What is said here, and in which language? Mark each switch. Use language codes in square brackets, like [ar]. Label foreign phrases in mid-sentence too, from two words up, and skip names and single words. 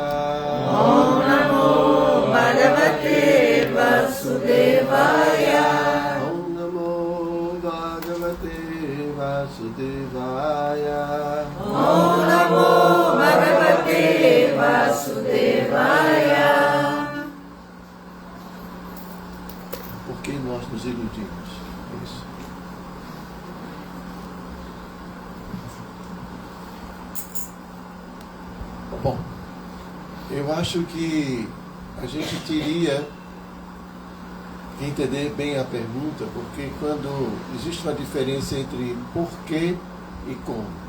[sa] Om Namo Bhagavate Vasudevaya. Om Namo Bhagavate Vasudevaya. Om Namo Bhagavate Vasudevaya. [pt] Por que nós nos iludimos? É isso. Bom, eu acho que a gente teria que entender bem a pergunta, porque quando existe uma diferença entre porquê e como.